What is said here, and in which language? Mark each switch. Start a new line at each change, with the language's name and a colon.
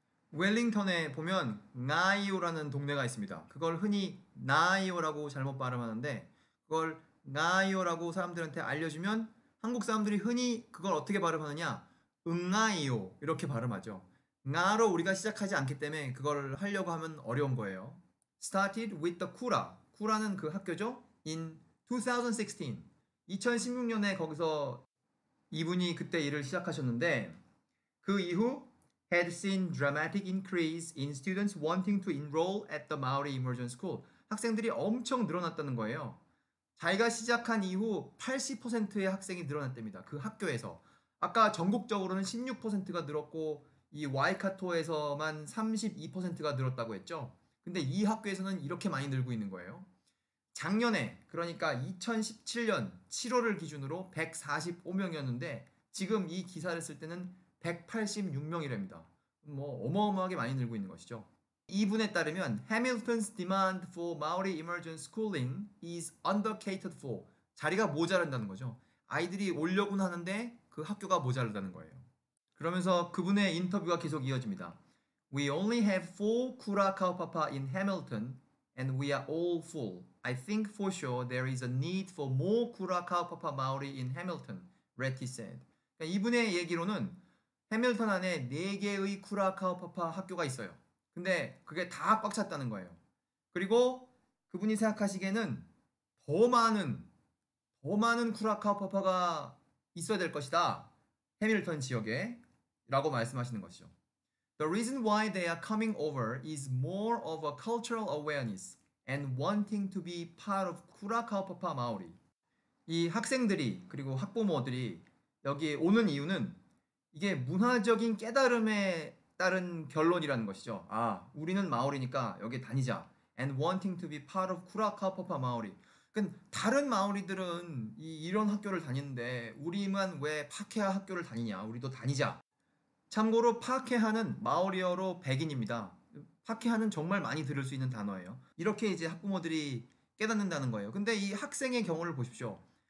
Korean: 웰링턴에 보면 나이오라는 동네가 있습니다. 그걸 흔히 나이오라고 잘못 발음하는데 그걸 나이오라고 사람들한테 알려주면 한국 사람들이 흔히 그걸 어떻게 발음하느냐? 응아이오 이렇게 발음하죠. 나로 우리가 시작하지 않기 때문에 그걸 하려고 하면 어려운 거예요.
English: Started with the Kura.
Korean: 쿠라는 그 학교죠.
English: In 2016.
Korean: 2016년에 거기서 이분이 그때 일을 시작하셨는데 그 이후
English: had seen dramatic increase in students wanting to enroll at the Maori Immersion School.
Korean: 학생들이 엄청 늘어났다는 거예요. 자기가 시작한 이후 80%의 학생이 늘어났답니다. 그 학교에서. 아까 전국적으로는 16%가 늘었고 이 와이카토에서만 32%가 늘었다고 했죠. 근데 이 학교에서는 이렇게 많이 늘고 있는 거예요. 작년에 그러니까 2017년 7월을 기준으로 145명이었는데 지금 이 기사를 쓸 때는 186명이랍니다. 뭐 어마어마하게 많이 늘고 있는 것이죠. 이분에 따르면
English: Hamilton's demand for Maori immersion schooling is undercatered for.
Korean: 자리가 모자란다는 거죠. 아이들이 오려고는 하는데 그 학교가 모자르다는 거예요. 그러면서 그분의 인터뷰가 계속 이어집니다.
English: We only have 4 kura kaupapa in Hamilton and we are all full. I think for sure there is a need for more kura kaupapa Maori in Hamilton, Retty said.
Korean: 그러니까 이분의 얘기로는 해밀턴 안에 4개의 쿠라 카우파파 학교가 있어요. 근데 그게 다 꽉 찼다는 거예요. 그리고 그분이 생각하시기에는 더 많은 쿠라 카우파파가 있어야 될 것이다. 해밀턴 지역에 라고 말씀하시는 것이죠.
English: The reason why they are coming over is more of a cultural awareness and wanting to be part of 쿠라 카우파파 마오리.
Korean: 이 학생들이 그리고 학부모들이 여기에 오는 이유는 이게 문화적인 깨달음에 따른 결론이라는 것이죠. 아, 우리는 마오리니까 여기 다니자.
English: And wanting to be part of 쿠라카파파 마오리.
Korean: 그러니까 다른 마오리들은 이런 학교를 다니는데 우리만 왜 파케하 학교를 다니냐? 우리도 다니자. 참고로 파케하는 마오리어로 백인입니다. 파케하는 정말 많이 들을 수 있는 단어예요. 이렇게 이제 학부모들이 깨닫는다는 거예요. 근데 이 학생의 경우를 보십시오.